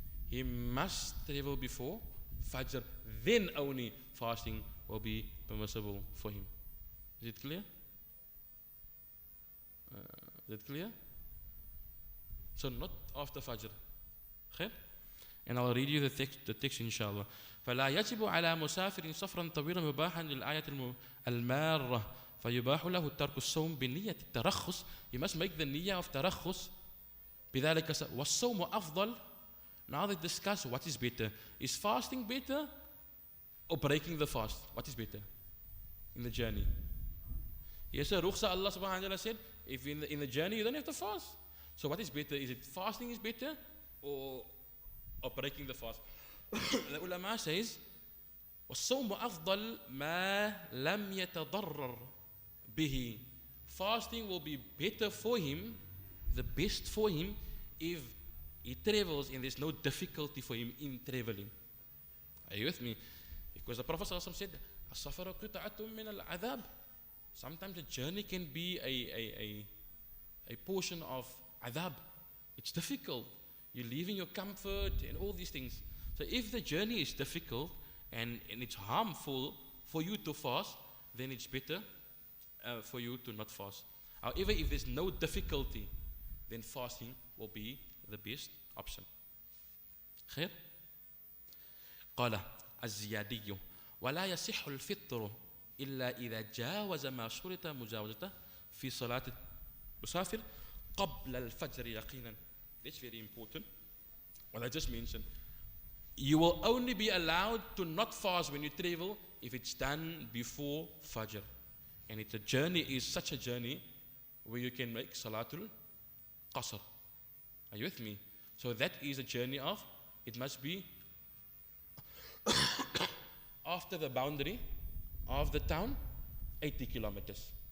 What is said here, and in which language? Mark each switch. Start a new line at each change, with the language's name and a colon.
English: He must travel before Fajr, then only fasting will be permissible for him. Is it clear? Is it clear? So not after Fajr. Okay? And I'll read you the text inshallah.
Arabic: فلا يجب على مسافر سفرا طويلا مباحا للآية المارة فيباح له ترك الصوم بنية الترخص.
English: You must make the niyyah of tarakhus.
Arabic: بذلك والصوم أفضل.
English: Now they discuss what is better. Is fasting better or breaking the fast? What is better in the journey? Yes, sir. Rukhsa, Allah subhanahu wa ta'ala said, if in the journey you don't have to fast. So what is better? Is it fasting is better or breaking the fast? The ulama says,
Arabic: والصوم أفضل ما لم يتضرر به.
English: Fasting will be better for him, the best for him, if he travels and there's no difficulty for him in traveling. Are you with me? Because the Prophet ﷺ said,
Arabic: السفر قطعة من العذاب.
English: Sometimes a journey can be a portion of adhab. It's difficult. You're leaving your comfort and all these things. So if the journey is difficult and it's harmful for you to fast, then it's better for you to not fast. However, if there's no difficulty, then fasting will be the best option.
Arabic: خير؟ قال الزيادي ولا يصح الفطر إلا إذا جاوز ما شرط مجاوزته في صلاة المسافر قبل الفجر يقينا.
English: That's very important. What I just mentioned. You will only be allowed to not fast when you travel if it's done before Fajr. And if the journey is such a journey where you can make Salatul Qasr. Are you with me? So that is a journey of, it must be after the boundary of the town, 80 kilometers.